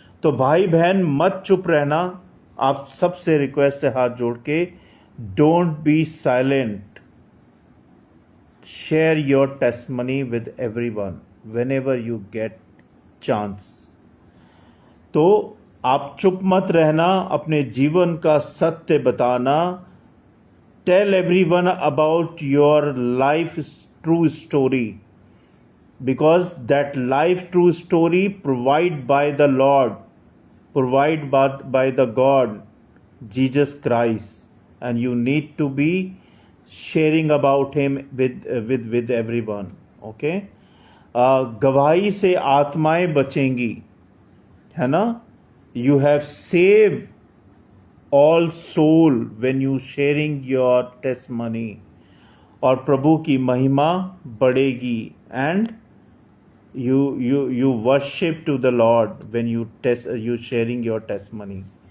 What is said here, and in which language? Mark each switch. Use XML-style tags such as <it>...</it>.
<hi>तो भाई बहन मत चुप रहना, आप सबसे रिक्वेस्ट है हाथ जोड़ के,</hi> <en>Don't be silent, share your testimony with everyone whenever you get chance.</en> <hi>तो आप चुप मत रहना, अपने जीवन का सत्य बताना।</hi> <en>Tell everyone about your life true story, because that life true story provided by the Lord, provided by the God Jesus Christ, and you need to be sharing about him with everyone.</en> <hi>Okay, गवाही से आत्माएं बचेंगी, है ना।</hi> <en>You have saved all soul when you sharing your testimony,</en> <hi>और प्रभु की महिमा बढ़ेगी।</hi> <en>And you worship to the Lord when you sharing your testimony.</en>